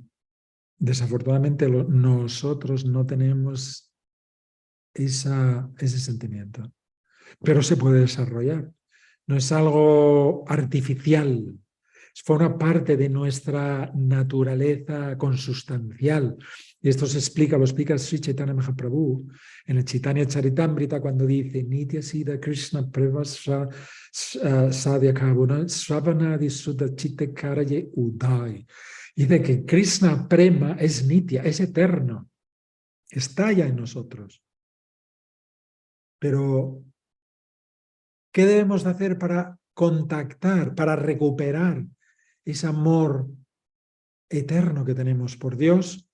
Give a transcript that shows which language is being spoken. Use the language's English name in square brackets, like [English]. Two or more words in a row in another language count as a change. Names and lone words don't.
[Spanish] Desafortunadamente nosotros no tenemos ese sentimiento, pero se puede desarrollar. No es algo artificial, forma parte de nuestra naturaleza consustancial. Y esto lo explica Sri Chaitanya Mahaprabhu en el Chaitanya Charitamrita cuando dice [Bangla] নিত্য সিদ্ধ কৃষ্ণ প্রেভস্র সাধ্য কভুন শ্রবণাদি শুধ চিত্তে করয়ে উদয়. [Spanish] Dice que Krishna Prema es nitya, es eterno, está ya en nosotros. Pero, ¿qué debemos de hacer para contactar, para recuperar ese amor eterno que tenemos por Dios?